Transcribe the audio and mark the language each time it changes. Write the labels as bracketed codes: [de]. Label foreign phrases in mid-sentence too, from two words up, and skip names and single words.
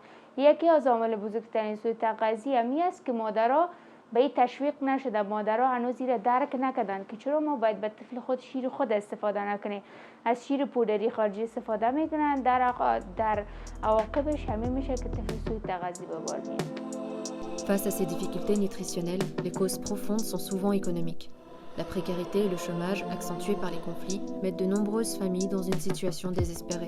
[fa] یکی از عوامل بزرگترین سوء تغذیه همی است که مادرها به این تشویق نشده، مادرها هنوز این درک نکردن که چرا ما باید به طفل خود شیر خود استفاده نکنیم، از شیر پودری خارجی استفاده میکنن، در عواقبش همین میشه که طفل سوء تغذیه به بار میاد. [fr] Face à ces difficultés nutritionnelles, les causes profondes sont souvent économiques. La précarité et le chômage, accentués par les conflits, mettent de nombreuses familles dans une situation désespérée.